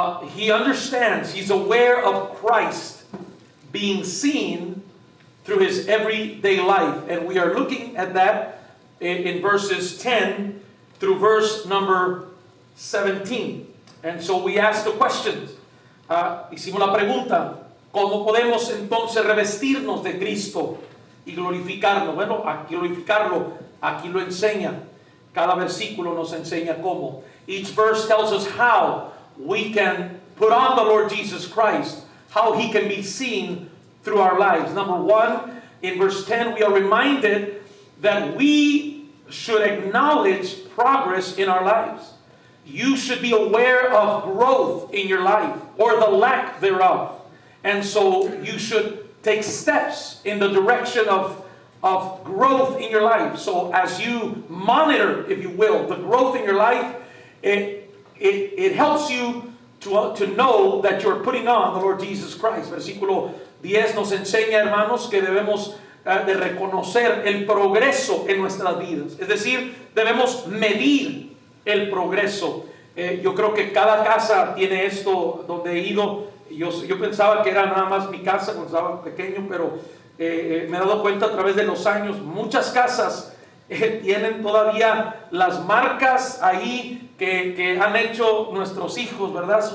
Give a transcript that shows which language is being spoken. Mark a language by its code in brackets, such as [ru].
[en] He understands, he's aware of Christ being seen through his everyday life. And we are looking at that in verses 10 through verse number 17. And so we ask the questions. [es] Hicimos la pregunta, ¿cómo podemos entonces revestirnos de Cristo y glorificarlo? Bueno, glorificarlo, aquí lo enseña. Cada versículo nos enseña cómo. [en] Each verse tells us how we can put on the Lord Jesus Christ, how he can be seen through our lives. Number one, in verse 10, we are reminded that we should acknowledge progress in our lives. You should be aware of growth in your life or the lack thereof. And so you should take steps in the direction of growth in your life. So as you monitor, if you will, the growth in your life, it helps you to know that you're putting on the Lord Jesus Christ. [es] Versículo 10 nos enseña, hermanos, que debemos de reconocer el progreso en nuestras vidas. Es decir, debemos medir el progreso. Yo creo que cada casa tiene esto donde he ido. Yo pensaba que era nada más mi casa cuando estaba pequeño, pero me he dado cuenta a través de los años, muchas casas tienen todavía las marcas ahí que han hecho nuestros hijos, ¿verdad?